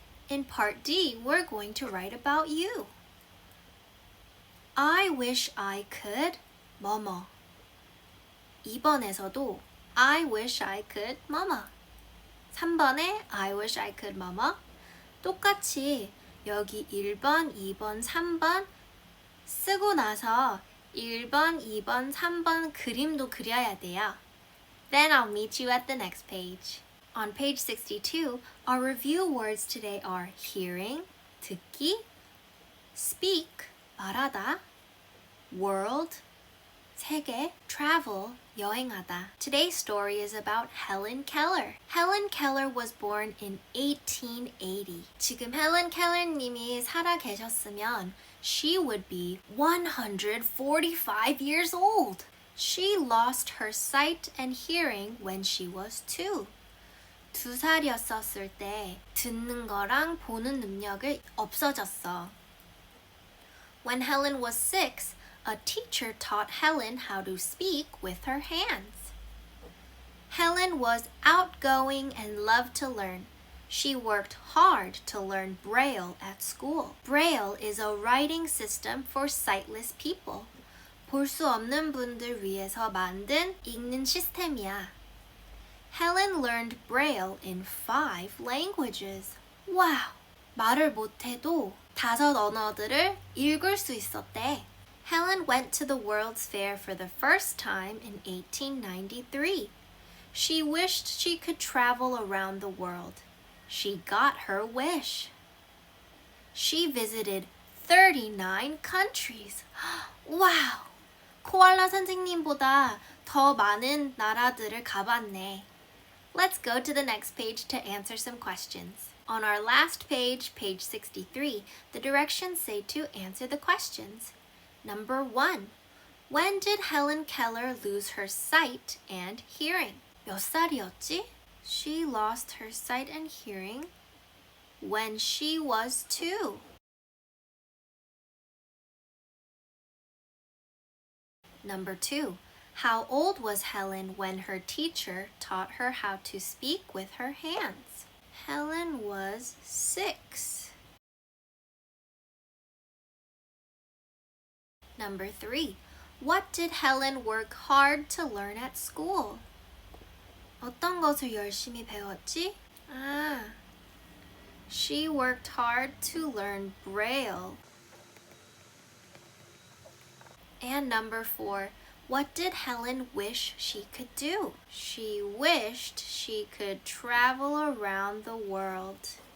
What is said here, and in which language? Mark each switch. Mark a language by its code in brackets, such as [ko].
[en] In part D, we're going to write about you. I wish I could [ko] 뭐뭐. 2번에서도 [en] I wish I could [ko] 뭐뭐. 3번에 [en] I wish I could [ko] 뭐뭐. 똑같이 여기 1번, 2번, 3번 쓰고 나서 1번, 2번, 3번 그림도 그려야 돼요. [en] Then I'll meet you at the next page. On page 62, our review words today are hearing, [ko] 듣기, [en] speak, [ko] 말하다, [en] world, [ko] 세계, [en] travel, [ko] 여행하다. [en] Today's story is about Helen Keller. Helen Keller was born in 1880. [ko] 지금 [en] Helen Keller [ko] 님이 살아 계셨으면 [en] she would be 145 years old. She lost her sight and hearing when she was 2. [ko] 2살이었을 때 듣는 거랑 보는 능력이 없어졌어. [en] When Helen was 6, a teacher taught Helen how to speak with her hands. Helen was outgoing and loved to learn. She worked hard to learn Braille at school. Braille is a writing system for sightless people. [ko] 볼 수 없는 분들 위해서 만든 읽는 시스템이야. [en] Helen learned Braille in 5 languages. Wow! [ko] 말을 못해도 5 언어들을 읽을 수 있었대. [en] Helen went to the World's Fair for the first time in 1893. She wished she could travel around the world. She got her wish. She visited 39 countries. Wow! [ko] 코알라 선생님보다 더 많은 나라들을 가봤네. [en] Let's go to the next page to answer some questions. On our last page, page 63, the directions say to answer the questions. Number 1. When did Helen Keller lose her sight and hearing? [ko] 몇 살이었지? [en] She lost her sight and hearing when she was 2. Number 2. How old was Helen when her teacher taught her how to speak with her hands? Helen was 6. Number 3. What did Helen work hard to learn at school? [ko] 어떤 것을 열심히 배웠지? [en] She worked hard to learn Braille. And number 4. What did Helen wish she could do? She wished she could travel around the world.